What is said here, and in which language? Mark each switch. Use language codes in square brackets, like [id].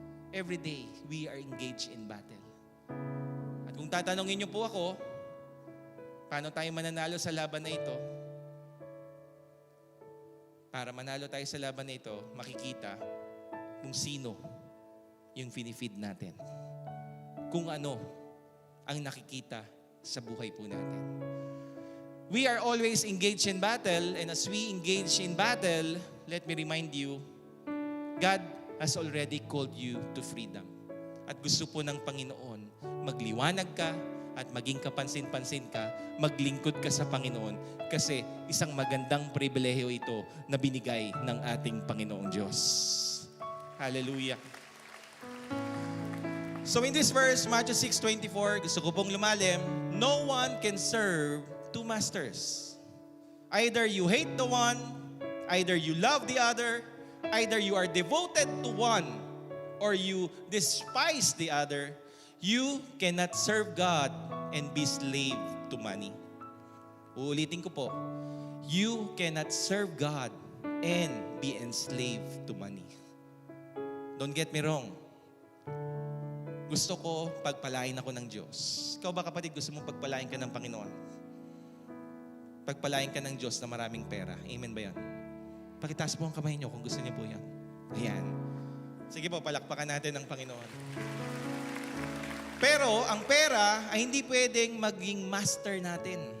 [en] Every day, we are engaged in battle. [tl] At kung tatanungin niyo po ako, paano tayo mananalo sa laban na ito? Para manalo tayo sa laban na ito, makikita kung sino yung finifeed natin. Kung ano ang nakikita sa buhay po natin. [en] We are always engaged in battle, and as we engage in battle, let me remind you, God has already called you to freedom. [tl] At gusto po ng Panginoon, magliwanag ka at maging kapansin-pansin ka, maglingkod ka sa Panginoon kasi isang magandang pribilehiyo ito na binigay ng ating Panginoong Diyos. Hallelujah. [en] So in this verse, Matthew 6:24, [tl] gusto ko pong lumalim, [en] no one can serve two masters. Either you hate the one, either you love the other, either you are devoted to one or you despise the other. You cannot serve God and be slave to money. [tl] Uulitin ko po. [en] You cannot serve God and be enslaved to money. Don't get me wrong. [tl] Gusto ko pagpalain ako ng Diyos. Ikaw ba kapatid, gusto mong pagpalain ka ng Panginoon? Pagpalain ka ng Diyos na maraming pera. Amen ba yan? Pakitaas po ang kamay niyo kung gusto niyo po yan. Ayan. Sige po, palakpakan natin ang Panginoon. Pero ang pera ay hindi pwedeng maging master natin.